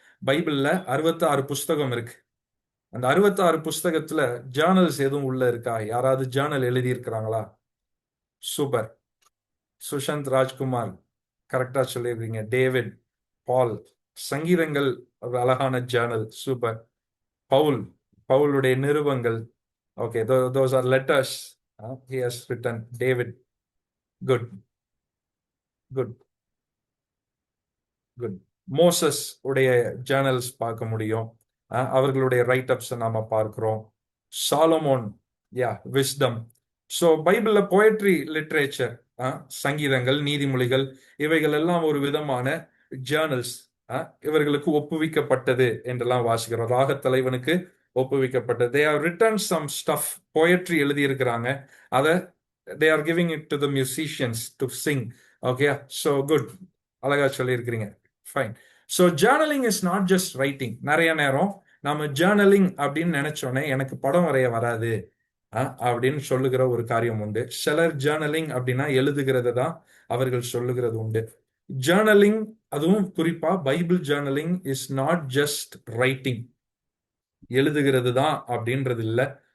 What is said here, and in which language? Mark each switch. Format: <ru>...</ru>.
<ta>பைபிள்ல 66 புஸ்தகம் இருக்கு. அந்த 66 புஸ்தகத்துல ஜேர்னல்ஸ் எதுவும் உள்ள இருக்கா? யாராவது ஜேர்னல் எழுதி இருக்கிறாங்களா? சூப்பர். சுஷாந்த் ராஜ்குமார் கரெக்டா சொல்லியிருக்கீங்க. டேவிட், பால், சங்கீதங்கள் ஒரு அழகான ஜேர்னல், சூப்பர். பவுலுடைய நிருபங்கள்,</ta> <en>Okay, those are letters he has written. David, good.</en> <ta>Moses உடைய ஜேர்னல்ஸ் பார்க்க முடியும். அவர்களுடைய ரைட் அப்ஸ் நாம பார்க்கிறோம். Solomon, wisdom. ஸோ பைபிள்ல போயட்ரி லிட்ரேச்சர், சங்கீதங்கள், நீதிமொழிகள், இவைகள் எல்லாம் ஒரு விதமான ஜேர்னல்ஸ். இவர்களுக்கு ஒப்புவிக்கப்பட்டது என்றெல்லாம் வாசிக்கிறோம். ராகத்தலைவனுக்கு ஒப்புவிக்கப்பட்டது.</ta> <en>they have written some stuff, poetry</en> <ta>எழுதி இருக்கிறாங்க. அதை</ta> <en>they are giving it to the musicians to sing. okay, so good,</en> <ta>அழகா சொல்லியிருக்கிறீங்க.</ta> <en>Fine. So journaling is not just writing.</en> <ta>நிறைய நேரம் நம்ம ஜேர்னலிங் அப்படின்னு நினைச்சோன்னே எனக்கு படம் வரைய வராது அப்படின்னு சொல்லுகிற ஒரு காரியம் உண்டு. சிலர் ஜேர்னலிங் அப்படின்னா எழுதுகிறத தான் அவர்கள் சொல்லுகிறது உண்டு. ஜேர்னலிங், அதுவும் குறிப்பா</ta> <en>Bible journaling is not just writing,</en> <ta>எழுதுகிறது தான் அப்படின்றது இல்லை.</ta>